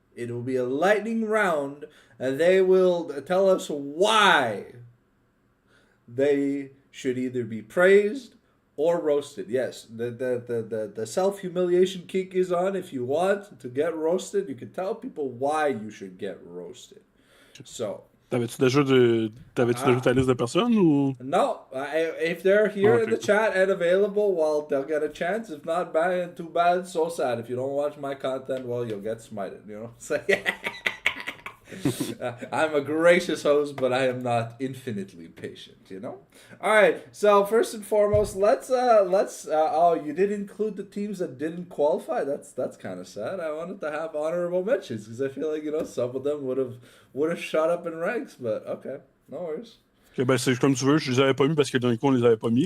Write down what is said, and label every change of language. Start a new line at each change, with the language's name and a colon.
English: It will be a lightning round, and they will tell us why they should either be praised or roasted. Yes, the self-humiliation kick is on. If you want to get roasted, you can tell people why you should get roasted. So,
French: T'avais-tu déjà ta liste de personnes ou?
English: No, if they're here in the chat and available, well, they'll get a chance. If not, bad, too bad, so sad. If you don't watch my content, well, you'll get smited, you know? So, I'm a gracious host, but I am not infinitely patient, you know? All right, so first and foremost, let's oh, you did include the teams that didn't qualify? That's kind of sad. I wanted to have honorable mentions because I feel like, you know, some of them would have shot up in ranks, but okay, no worries.
French: Okay, ben c'est comme tu veux, je les avais pas mis parce que dans les coins on les avait pas mis.